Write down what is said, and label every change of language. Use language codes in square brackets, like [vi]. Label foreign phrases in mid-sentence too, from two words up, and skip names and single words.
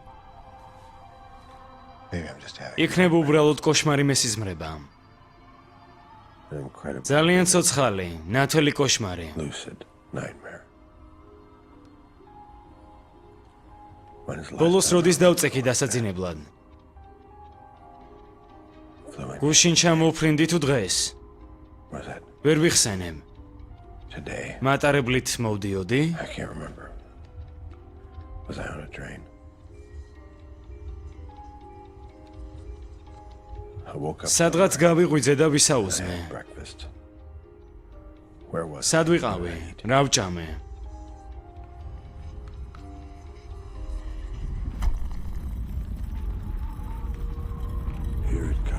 [en] Maybe I'm just having [ka] იქნება უბრალოდ კოშმარი მესიზმრება. [en] an incredible [ka] ძალიან ცოცხალი, ნათელი კოშმარი. [en] lucid nightmare. When is the last [ka] ბოლოს [en] time [ka] როდის დავწექი დასაძინებლად? [en] I flew in? [ka] გუშინ ჩამოვფრინდი თუ დღეს? [en] Was that [ka] ვერ ვიხსენებ. [en] today? [ka] მატარებლით მოვდიოდი? [en] I can't remember. Was I on a train? I woke up [ka] სადღაც გავიღვიძე და ვისაუზმე. [en] had breakfast. Where was [ka] სად [en] I? [ka] ვიყავი? რა ვჭამე? [en] Here it comes.